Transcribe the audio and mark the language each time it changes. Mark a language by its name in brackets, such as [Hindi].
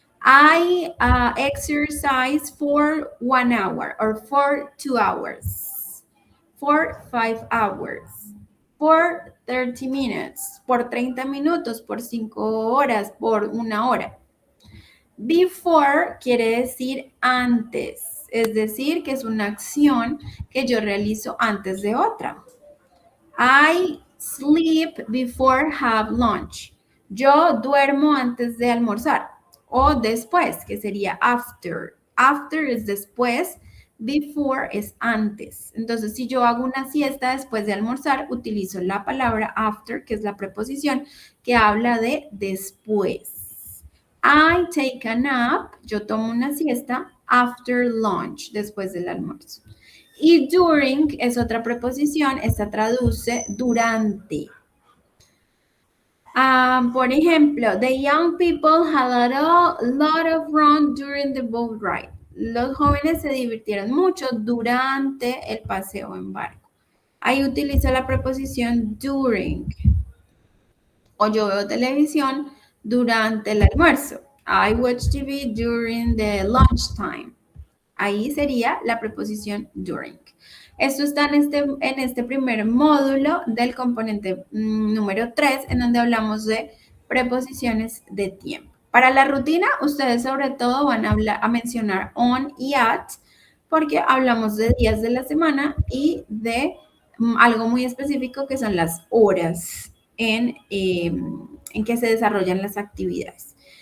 [English] I exercise for 1 hour or for 2 hours, for 5 hours, for 30 minutes, [Spanish] por 30 minutos, por 5 horas, por 1 hora. Before quiere decir antes, es decir, que es una acción que yo realizo antes de otra. [English] I sleep before have lunch. [Spanish] Yo duermo antes de almorzar. O después, que sería after. After es después, before es antes. Entonces, si yo hago una siesta después de almorzar, utilizo la palabra after, que es la preposición que habla de después. [English] I take a nap, [Spanish] yo tomo una siesta [English] after lunch, [Spanish] después del almuerzo. Y during es otra preposición, esta traduce durante. Por ejemplo, [English] the young people had a lot of fun during the boat ride. [Spanish] Los jóvenes se divirtieron mucho durante el paseo en barco. Ahí utilizo la preposición during. O yo veo televisión durante el almuerzo. [English] I watch TV during the lunchtime. [Spanish] Ahí sería la preposición during. Esto está en este primer módulo del componente número 3, en donde hablamos de preposiciones de tiempo. Para la rutina, ustedes sobre todo van a mencionar on y at, porque hablamos de días de la semana y de algo muy específico que son las horas en que se desarrollan las actividades.